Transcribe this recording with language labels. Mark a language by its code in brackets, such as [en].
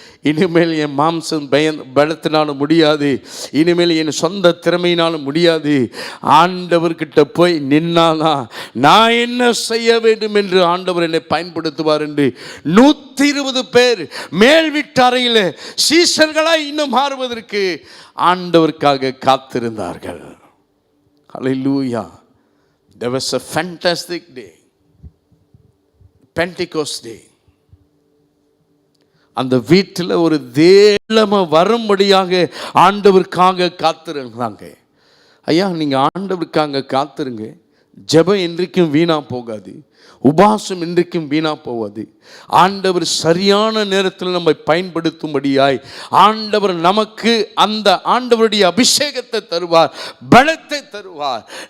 [ta] இனிமேல் என் மாம்சம் பலத்தினாலும் முடியாது, இனிமேல் என் சொந்த திறமையினாலும் முடியாது, ஆண்டவர்கிட்ட போய் நின்னாதான் நான் என்ன செய்ய வேண்டும் என்று ஆண்டவர் என்னை பயன்படுத்துவார் என்று 120 பேர் மேல் வீட்டறையில் சீஷர்களாய் இன்னும் மாறுவதற்கு ஆண்டவருக்காக காத்திருந்தார்கள். ஹல்லேலூயா. [en] There was a fantastic day, Pentecost day. [ta] அந்த வீட்டில் ஒரு தேளம வரும்படியாக ஆண்டவருக்காக காத்திருந்தாங்க. ஐயா, நீங்கள் ஆண்டவருக்காக காத்திருங்க. ஜெபம் என்றைக்கும் வீணா போகாது, உபாசம் என்றைக்கும் வீணா போகாது. ஆண்டவர் சரியான நேரத்தில் நம்மை பயன்படுத்தும்படியாய் ஆண்டவர் நமக்கு அந்த ஆண்டவருடைய அபிஷேகத்தை தருவார், பலத்தை தருவார்.